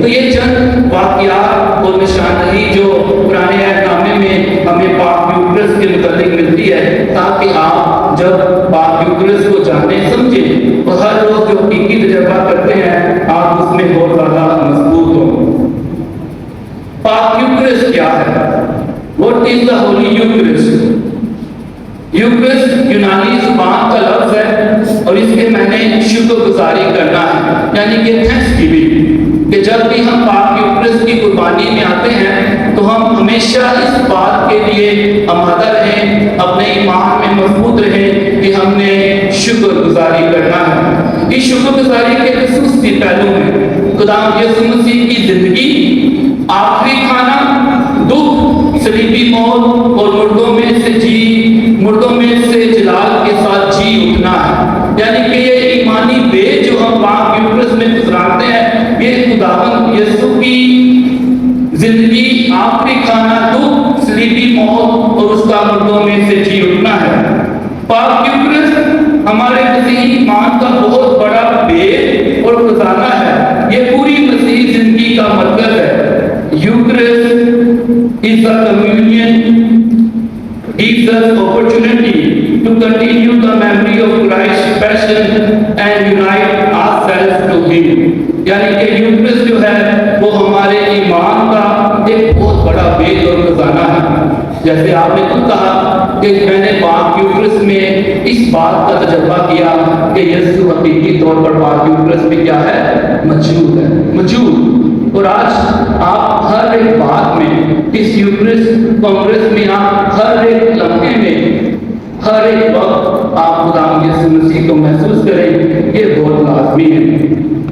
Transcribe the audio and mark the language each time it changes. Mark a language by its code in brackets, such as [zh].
[hi] तो ये चंद वाक़यात और निशानदही जो पुराने अहदनामे में हमें पाक यूक्रिस्ट के मुताबिक मिलती है, ताकि आप जब पाक यूक्रिस्ट को जाने समझें तो हर रोज जो हकीकी तजर्बा करते हैं आप उसमें बहुत ज़्यादा मजबूत हो। पाक यूक्रिस्ट क्या है? [en] What is the Holy Eucharist? [hi] Eucharist यूनानी जुबान का लफ्ज है और इसके मैंने शुक्रगुजारी करना है, यानी कि थैंक्सगिविंग। कि जब भी हम पाक यूक्रिस्ट की कुर्बानी में आते हैं तो हम हमेशा इस बात के लिए आमादा रहें, अपने ईमान में मजबूत रहें कि हमने शुक्रगुजारी करना है। इस शुक्रगुजारी के खुसूसी पहलू में खुदावंद यीशु मसीह की जिंदगी, आखिरी खाना, दुख, सलीबी मौत और मुर्दों में से जलाल के साथ जी उठना है। यानी कि ये ईमानी बेज जो हम पाक यूक्रिस्ट में गुजराते हैं, ये खुदावंद यीशु की जिंदगी, आखिरी खाना, दुख, सलीबी मौत और उसका मुर्दों में से जी उठना है। पाक यूक्रिस्ट हमारे मसीही ईमान का बहुत बड़ा बेज और खजाना है। ये पूरी मसीही जिंदगी का मरकज है। [en] Eucharist is a communion, gives us opportunity to continue the memory of Christ's passion and unite ourselves to Him. [hi] यानी कि यूक्रिस्ट जो है वो हमारे ईमान का एक बहुत बड़ा बेज और खजाना है। जैसे आपने खुद कहा कि मैंने पाक यूक्रिस्ट में इस बात का तजर्बा किया कि यीशु हकीकी तौर पर पाक यूक्रिस्ट में क्या है? मौजूद है, मौजूद। और आज आप हर एक बात में, इस यूक्रिस्ट कांग्रेस में आप हर एक लम्हे में, हर एक वक्त आप खुदावंद यीशु मसीह को महसूस करें, ये बहुत लाजमी है।